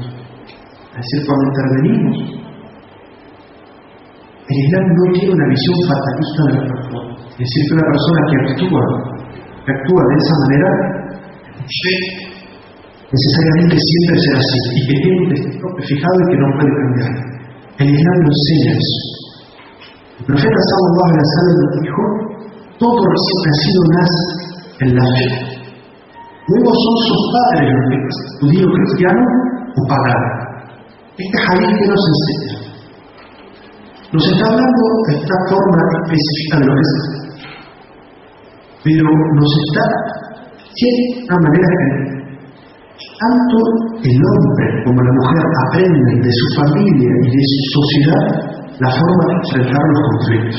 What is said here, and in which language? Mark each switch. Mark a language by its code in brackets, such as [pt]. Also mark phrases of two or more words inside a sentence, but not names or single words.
[es] Es decir, cuando intervenimos, el Islam no tiene una visión fatalista de la persona. Es decir, que una persona que actúa de esa manera, necesariamente siempre será así, y que tiene un destino fijado y que no puede cambiar. El Islam no enseña eso. El profeta [ar] صلى الله عليه وسلم [es] dijo: todo recién nacido nace en la fe. Luego son sus padres los que es judío, cristiano o pagano. Este hadith que nos enseña nos está hablando de esta forma específica de lo que es, pero nos está diciendo de una manera que tanto el hombre como la mujer aprenden de su familia y de su sociedad la forma de enfrentar los conflictos.